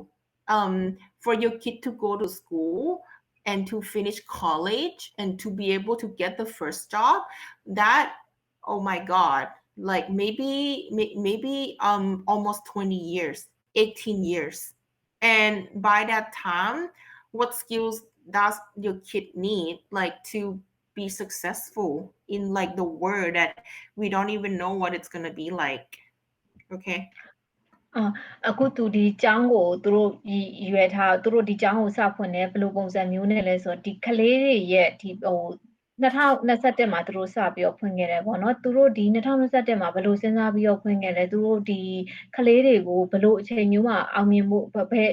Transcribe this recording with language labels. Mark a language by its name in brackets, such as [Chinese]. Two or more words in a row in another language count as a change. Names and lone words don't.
[English] For your kid to go to school and to finish college and to be able to get the first job, that, oh my god, like maybe almost 20 years, 18 years. And by that time, what skills does your kid need, like, to be successful in, like, the world that we don't even know what it's going to be like? Okay. [Burmese] အခုသူဒီကျောင်းကိုသူတို့ရွယ်ထားသူတို့ဒီကျောင်းကိုစဖွင့်တယ်ဘယ်လိုပုံစံမျိုးနဲ့လဲဆိုတော့ဒီကလေးတွေရဲ့ဒီ2021မှာသူတို့စပြီးတော့ဖွင့်ခဲ့တယ်ပေါ့ နော်သူတို့ဒီ2021မှာဘယ်လိုစဉ်းစားပြီးတော့ဖွင့်ခဲ့လဲသူတို့ဒီကလေးတွေကိုဘယ်လိုအချိန်မျိုးမှာအောင်မြင်မှုဘယ်